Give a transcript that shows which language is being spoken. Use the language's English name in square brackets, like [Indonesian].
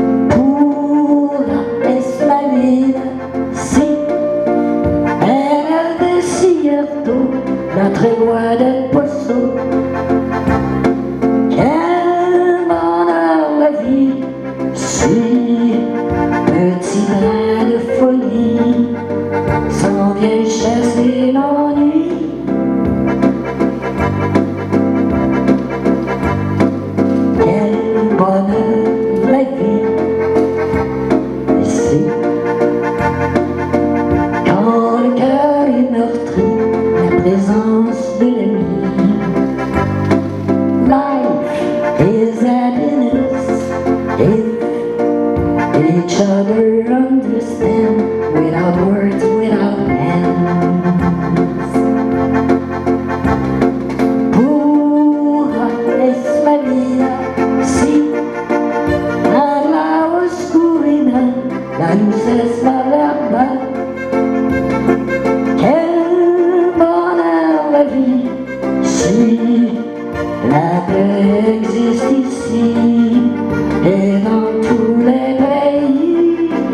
[Spanish] Pura es la vida, sí, en el desierto, la tregua del pozo. [French] Quel bonheur la vie, si, petit brin de folie, s'en vient chasser l'ennui. Quel bonheur la vie, ici. Quand le cœur est meurtri, la présence de l'ennemi. [English] Life is happiness if each other understand without words, without hands. [Spanish] Pura es la vida, sí, a la oscuridad, la luz es la verdad. [French] Quel bonheur la vie, si la paix existe ici et dans tous les pays.